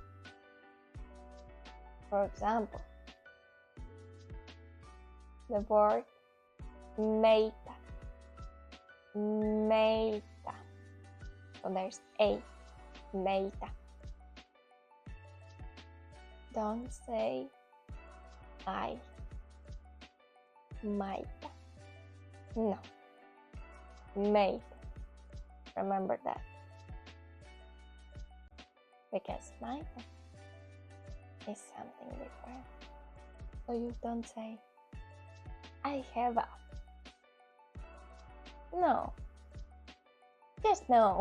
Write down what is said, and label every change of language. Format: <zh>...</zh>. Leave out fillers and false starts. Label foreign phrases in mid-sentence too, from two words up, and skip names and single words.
<en>For example, the word meita. Meita. So there's A. Meita. Don't say I. Meita. No. Meita. Remember that. Because meita is something different. So you don't say I have a. No. Just no.</en>